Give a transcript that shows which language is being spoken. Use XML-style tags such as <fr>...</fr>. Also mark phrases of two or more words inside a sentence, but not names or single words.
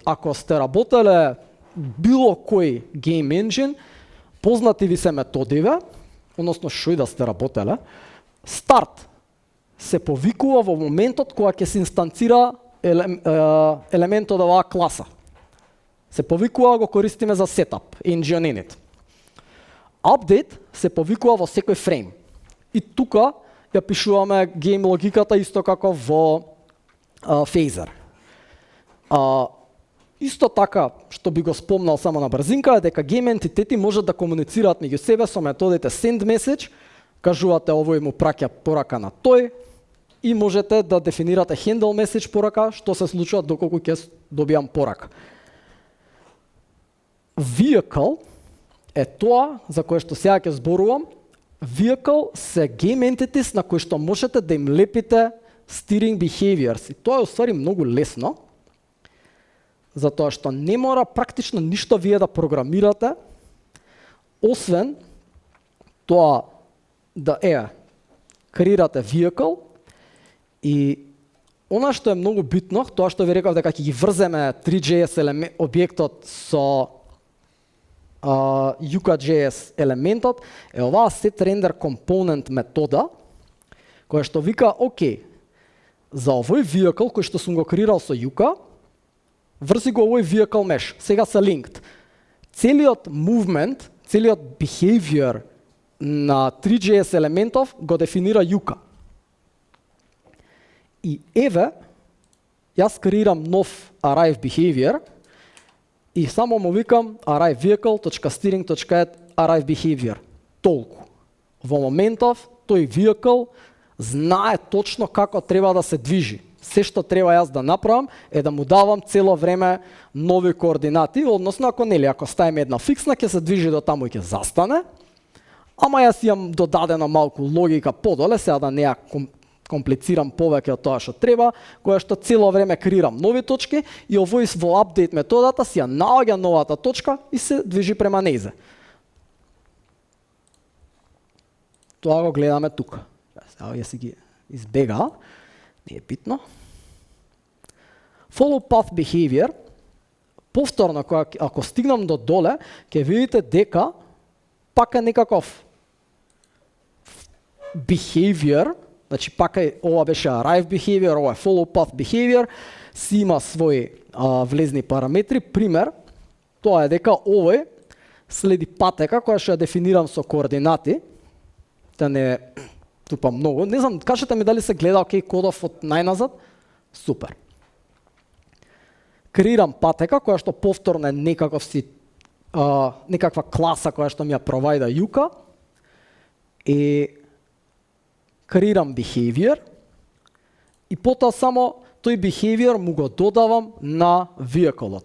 <mk>Ако сте работеле било кој</mk> <en>Game Engine,</en> <mk>познати ви се методиве, односно што и да сте работеле, Start се повикува во моментот кога ќе се инстанцира елементот од оваа класа. Се повикува, го користиме за setup,</mk> <en>engine init.</en> <mk>Update се повикува во секој фрейм. И тука ја пишуваме гейм логиката исто како во Phaser. Исто така, што би го спомнал само на брзинка, е дека гейм ентитети можат да комуницираат меѓу себе со методите</mk> <en>send message,</en> <mk>кажувате овој му праќа порака на тој, и можете да дефинирате</mk> <en>handle message</en> <mk>порака, што се случува доколку ќе добиам порака. Vehicle е тоа за кое што сега ќе зборувам. Vehicle се</mk> <en>game entities</en> <mk>на кои што можете да им лепите</mk> <en>steering behaviors.</en> <mk>И тоа е уствари многу лесно, затоа што не мора практично ништо вие да програмирате, освен тоа да креирате vehicle и она што е многу битно, тоа што ви реков дека ќе ги врземе 3JS објектот со Yuka.js елементот, е оваа setRenderComponent метода, која што вика, окей, за овој vehicle кој што сум го креирал со Yuka, врзи го овој</mk> <en>vehicle mesh,</en> <mk>сега се linked. Целиот movement, целиот behavior на 3JS елементов го дефинира Yuka. И еве, јас креирам нов</mk> <en>arrive behavior</en> <mk>и само му викам</mk> <en>arrive vehicle.steering.add arrive behavior.</en> <mk>Толку. Во моментов тој vehicle знае точно како треба да се движи. Се што треба јас да направам е да му давам цело време нови координати, односно ако ставиме една фиксна, ќе се движи до таму и ќе застане. Ама јас имам додадена малку логика подоле, сега да не ја комплицирам повеќе од тоа што треба, која што цело време креирам нови точки и овој во апдейт методата си ја наоѓа новата точка и се движи према нејзе. Тоа го гледаме тука. Сега ја си ги избега, не е битно.</mk> <en>Follow path behavior.</en> <mk>Повторно, ако стигнам до доле, ќе видите дека пак е некаков behavior. Значи, пака ова беше</mk> <en>arrive behavior,</en> <mk>ова е</mk> <en>follow path behavior,</en> <mk>си има своји влезни параметри. Пример, тоа е дека овој следи патека која што ја дефинирам со координати, да не тупам многу. Не знам, кажете ми дали се гледа окей кодов од најназад? Супер. Креирам патека која што повторно е некаква класа која што ми ја провајда Yuka и креирам behavior и потоа само тој behavior му го додавам на vehicle-от.</mk>